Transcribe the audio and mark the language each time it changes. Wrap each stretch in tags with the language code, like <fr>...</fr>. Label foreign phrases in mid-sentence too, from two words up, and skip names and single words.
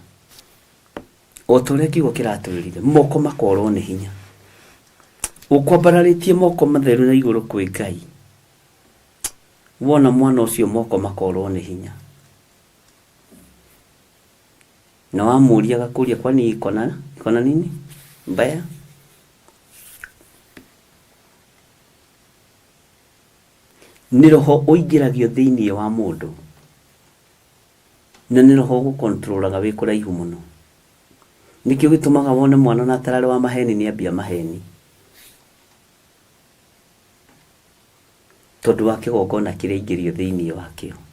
<ki>O ta ũrĩa kiugo kĩratwĩrire, moko makorwo nĩ hinya. Ũkwambararĩtie moko matheru na igũrũ kwĩ Ngai, wona mwana ũcio moko makorwo nĩ hinya. Na wamũria agakũria,</ki> <sw>kwani ikona nini mbaya?</sw> <ki>Nĩ roho ũingĩragio thĩinĩ wa mũndũ, na nĩ roho gũkontrolaga wĩ kũraihu mũno. Nĩkĩo gĩtũmaga wone mwana na atararĩ wa maheni nĩ ambia maheni, tondũ wa kĩgongona kĩrĩa aingĩrio thĩinĩ wakĩo.</ki>